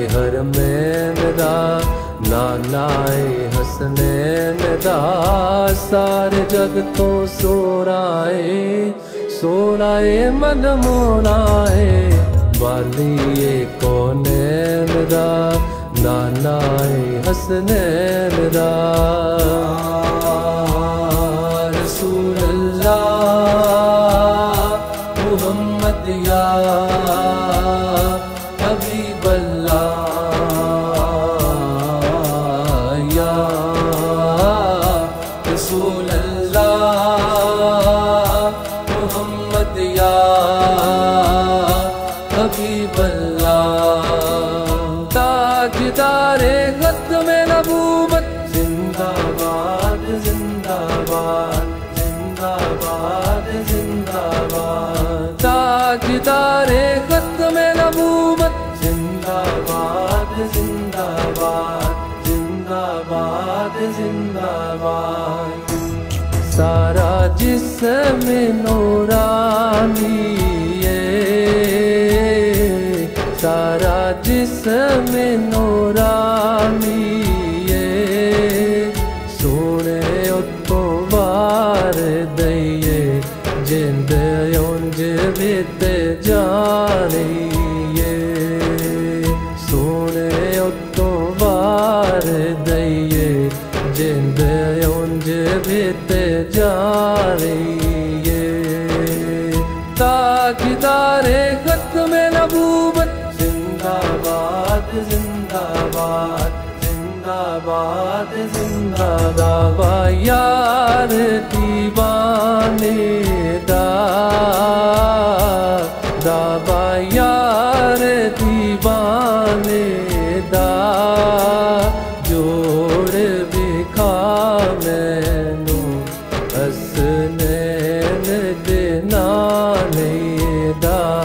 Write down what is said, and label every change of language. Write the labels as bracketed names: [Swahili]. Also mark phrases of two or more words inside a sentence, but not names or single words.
[Punjabi] حرمین دا نانائے حسنین دا، سارے جگ تو سورائے سورائے من مونائے، والی کونین دا نانائے حسنین دا، [Arabic] رسول اللہ محمد یا حبیب اللہ یا رسول اللہ محمد یا حبیب اللہ، [Urdu] تاجدار ختم نبوت زندہ باد زندہ باد زندہ باد زندہ باد، تاجدار ختم نبوت زندہ باد زندہ باد زندہ باد زندہ باد، سارا جسم نورانی ہے، سارا جسم نورانی ہے، [Punjabi] سونے اتوں بار دئیے جند اونج ویت جانی ہے، سونے اتوں بار دئیے جند اونج ویت جانی ہے، [Urdu] تاجدار ختم نبوت زندہ باد زندہ باد زندہ باد زندہ باد [Punjabi] یار دیوانے دعویٰ یار دیوانے دا جوڑ وکھا مینوں حسنین دے نانے دا